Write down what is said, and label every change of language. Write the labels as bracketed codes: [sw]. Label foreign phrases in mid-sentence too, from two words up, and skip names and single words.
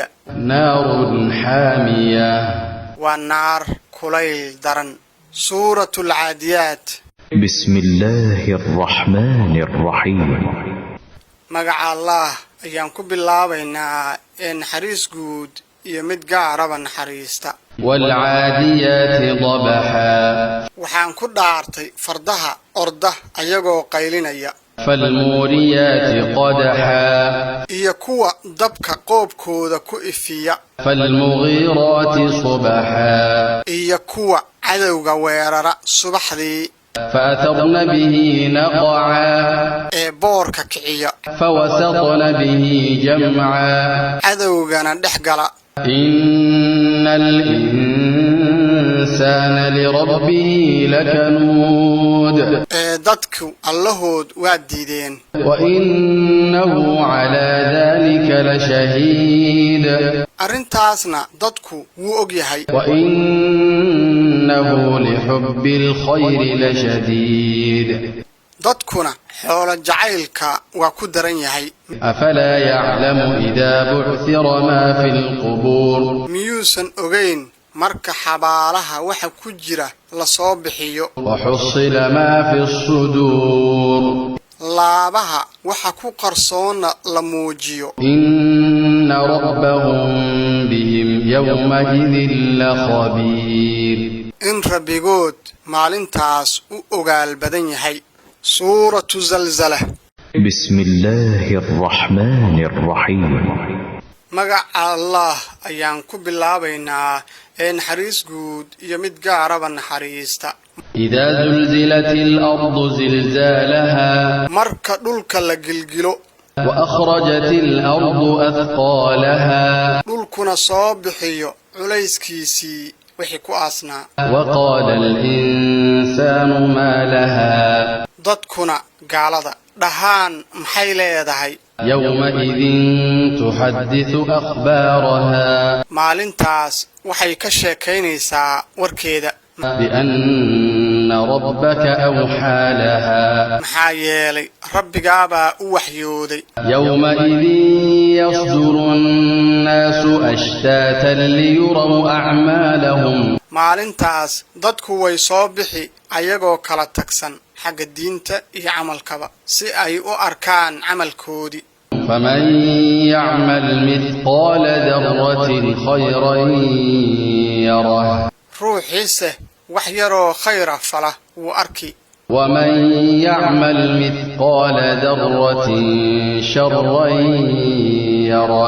[ar] نار حامية [so] waa naar kulayl daran [ar] سورة العاديات بسم الله الرحمن الرحيم [so] magaca allah ayaan ku bilaabaynaa ee naxariis guud iyo mid gaaraba naxariista [ar] والعاديات ضبحا [so] waxaan ku dhaartay fardaha orda ayagoo qaylinaya [ar] فالموريات قدحا [so] iyo kuwa dabka qoobkooda ku ifiya [ar] فالمغيرات صبحا [so] iyo kuwa cadowga weerara subaxdii [ar] فأثرن به نقعا [so] ee boorka kiciya [ar] فوسطن به جمعا [so] cadowgana dhex gala [ar] إن الإنسان لربه لكنود [so] ee dadku allahood waa diideen [ar] وإنه على ذلك لشهيد [so] arrintaasna dadku wuu og yahay [ar] وإنه لحب الخير لشديد [so] dadkuna xoolo jacaylka waa ku daran yahay [ar] أفلا يعلم إذا بعثر ما في القبور [so] miyuusan ogayn marka xabaalaha waxa ku jira la soo bixiyo [ar] وحصل ما في الصدور [so] laabaha waxa ku qarsoonna la muujiyo [ar] إن ربهم بهم يومئذ لخبير [so] in rabbigood maalintaas u ogaal badan yahay [ar] سورة الزلزلة بسم الله الرحمن الرحيم [so] magaca allah ayaan ku bilaabaynaa ee naxariis guud iyo mid gaaraba naxariista [ar] إذا زلزلت الأرض زلزالها [so] marka dhulka la gilgilo [ar] وأخرجت الأرض أثقالها [so] dhulkuna soo bixiyo culayskiisii wixii ku aasnaa [ar] وقال الإنسان ما لها [so] dadkuna gaalada dhahaan maxay leedahay [ar] يومئذ تحدث أخبارها [so] maalintaas waxay ka sheekaynaysaa warkeeda [ar] بأن ربك أوحى لها [so] maxaa yeelay rabbigaabaa u waxyooday [ar] يومئذ يصدر الناس أشتاتا ليروا أعمالهم [so] maalintaas dadku way soo bixi ayagoo kala tagsan xagga diinta iyo camalkaba si ay u arkaan camalkoodii [ar] فمن يعمل مثقال ذرة خيرا يره [so] ruuxiise wax yaroo khayra fala wuu arki [ar] ومن يعمل مثقال ذرة شرا يره